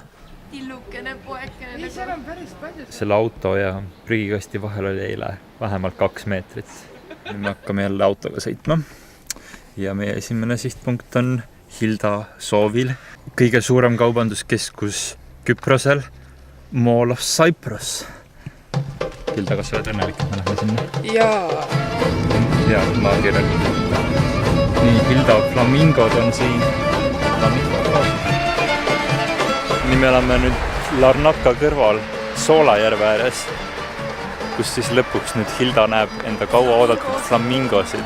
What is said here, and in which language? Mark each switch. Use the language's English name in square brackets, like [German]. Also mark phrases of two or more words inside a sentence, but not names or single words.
[Estonian] Tillukene poekene. Nii, seal on päris palju. Selle auto ja prügikasti vahel oli eile vähemalt 2 meetrit. Nüüd me hakkame jälle autoga sõitma. Ja meie esimene sihtpunkt on Hilda Soovil. Kõige suurem kaubanduskeskus Küprosel. Mall of Cyprus. Hilda, kas sa oled õnnelik, et me lähme sinna? Jaa. Ja, maakirjal. Nii, Hilda, flamingod on siin. Nii me oleme nüüd Larnaca kõrval Soolajärve ääres, kus siis lõpuks nüüd Hilda näeb enda kaua oodatud flamingosid.